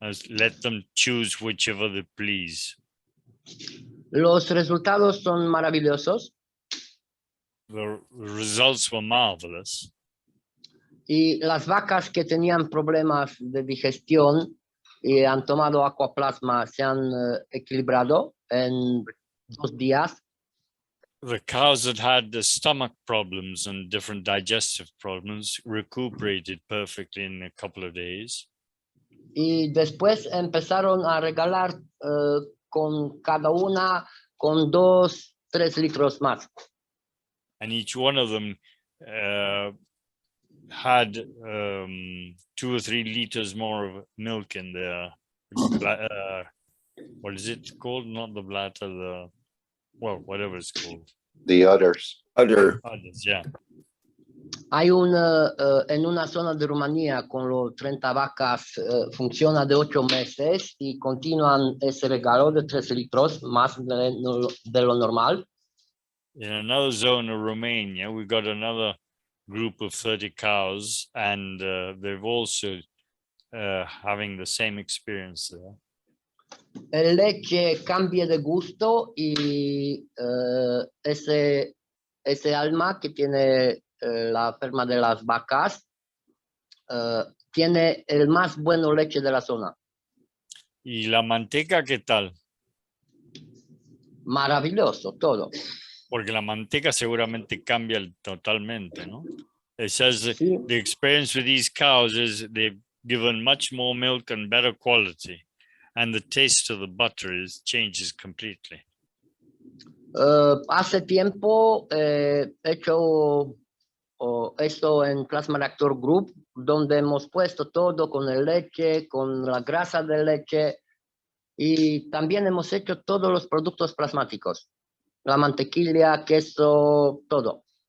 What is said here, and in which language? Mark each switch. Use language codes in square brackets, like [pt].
[en] Let them choose whichever they please. [es] Los resultados son maravillosos. [en] The results were marvelous. [es] Y las vacas que tenían problemas de digestión y han tomado aquaplasma se han equilibrado en 2 días. [en] The cows that had the stomach problems and different digestive problems recuperated perfectly in a couple of days. [es] Y después empezaron a regalar con cada una con 2-3 litros más. [en] And each one of them had 2 or 3 liters more of milk in their what is it called? Not the bladder, whatever it's called. The udders. Udders, yeah. [es] Hay en una zona de Rumanía con los 30 vacas, funciona de 8 meses y continúan ese regalo de 3 litros más de lo normal. [en] In another zone of Romania, we got another group of 30 cows, and they've also having the same experience there. [es] El leche cambia de gusto y ese alma que tiene la ferma de las vacas tiene el más bueno leche de la zona. ¿Y la manteca qué tal? Maravilloso, todo. Porque la manteca seguramente cambia totalmente, ¿no? [en] It says [es] Sí. [en] the experience with these cows is they've given much more milk and better quality, and the taste of the butter changes completely. [es] Hace tiempo he hecho esto en Plasma Reactor Group, donde hemos puesto todo con el leche, con la grasa de leche, Y también hemos hecho todos los productos plasmáticos, la mantequilla, queso, todo.